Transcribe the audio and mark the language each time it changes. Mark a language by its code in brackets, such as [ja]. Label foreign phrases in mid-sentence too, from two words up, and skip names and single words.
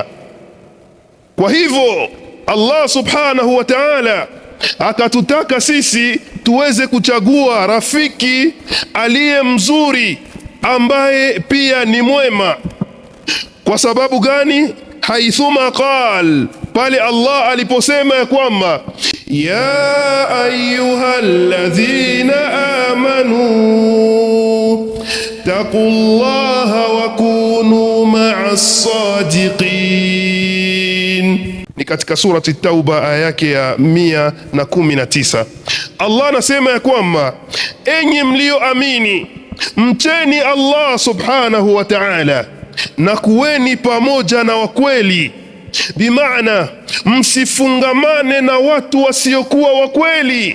[sw] Kwa hivyo Allah [ar] سبحانه وتعالى [sw] akatutaka sisi tuweze kuchagua rafiki aliye mzuri ambaye pia ni mwema. Kwa sababu gani? Haithuma qal, pale Allah aliposema ya kwamba [ar] يا أيها الذين آمنوا اتقوا الله وكونوا مع الصادقين, [sw] ni katika surati Tauba aya yake ya 119. Allah anasema ya kwamba enyi mlioamini, mcheni Allah [ar] سبحانه وتعالى [sw] na kuweni pamoja na wakweli. Bimaana msifungamane na watu wasiokuwa wakweli.